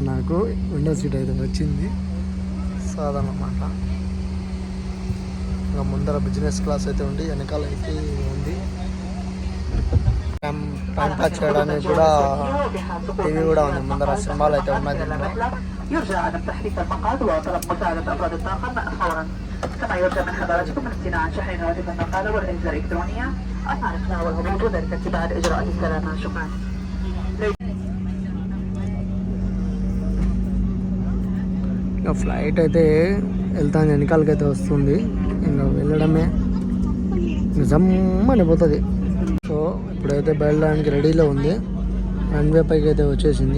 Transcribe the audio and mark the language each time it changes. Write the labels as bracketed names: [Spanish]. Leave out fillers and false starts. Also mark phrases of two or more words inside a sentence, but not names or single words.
[Telugu] నాకు [English] window seat [Telugu] అయితే వచ్చింది. సో అదన్నమాట. ఇంకా ముందర [English] business class [Telugu] అయితే ఉంది, వెనకాల అయితే ఉంది. [English] time pass [Telugu] చేయడానికి కూడా టీవీ కూడా ఉంది. ముందర సినిమాలు అయితే ఉన్నాయి. [Arabic] يرجى عدم تحريك المقعد وطلب مساعدة أفراد الطاقم فورا. كما يرجى من حضراتكم الاستماع عن شحن هواتف النقالة والأجهزة الإلكترونية أثناء الإقلاع والهبوط وذلك اتباعا لإجراءات السلامة. شكرا. [Telugu] ఫ్లైట్ అయితే వెళ్తాను, వెనకాలకి అయితే వస్తుంది. ఇంకా వెళ్ళడమే నిజమ్మని పోతుంది. సో ఇప్పుడైతే బయలుదేరడానికి రెడీలో ఉంది. రన్వే పైకి అయితే వచ్చేసింది.